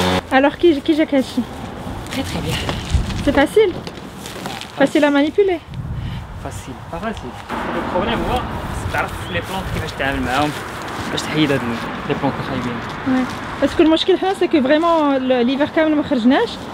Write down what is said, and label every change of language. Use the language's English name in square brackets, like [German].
[French] Alors qui j'ai caché? Très très bien. C'est facile? Facile à manipuler? Facile, pas facile. Le problème [Arabic] هو تعرف [French] les plantes [Arabic] كيفاش تتعامل معاهم. باش تحيد هاد لي بلونط الخايبين. [French] Parce que le [Arabic] مشكل هنا [French] c'est que vraiment l'hiver [Arabic] كامل ما خرجناش.